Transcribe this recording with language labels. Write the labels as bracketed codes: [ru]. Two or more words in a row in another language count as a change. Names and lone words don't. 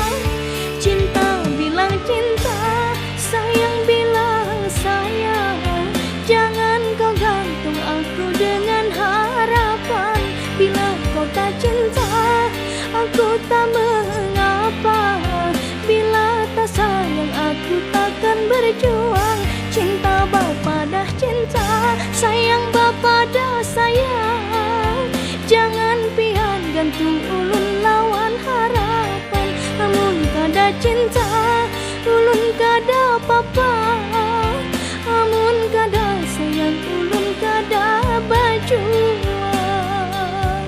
[id] Cinta bilang cinta, sayang bilang sayang. Jangan kau gantung aku dengan harapan. Bila kau tak cinta, aku tak mengapa. Bila tak sayang, aku takkan berjuang. [bjn] Cinta bapa dah cinta, sayang bapa dah sayang. Jangan pian gantung ulun lawan harapan. Amun kada cinta, ulun kada papa. Amun kada sayang, ulun kada berjuang.